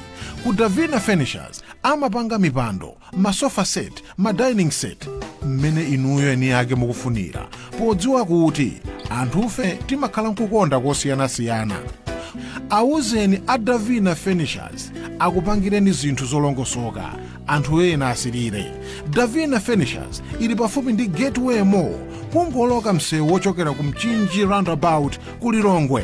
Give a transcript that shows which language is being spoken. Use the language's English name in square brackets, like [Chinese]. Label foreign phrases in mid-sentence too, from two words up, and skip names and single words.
[Nyanja] Ku Davina Furnishers amapanga mipando, masofa set, [English] dining set [Nyanja] mmene inuyo eni yake mukufunira, podziwa kuti anthufe timakhala nkukonda kosiyanasiyana. Awuzeni a Davina Furnishers akupangireni zinthu zolongosoka, anthu ena asirire. Davina Furnishers ili pafupi ndi Gateway Mall, kungoloka msewu wochokera ku Mchinji roundabout ku Lilongwe.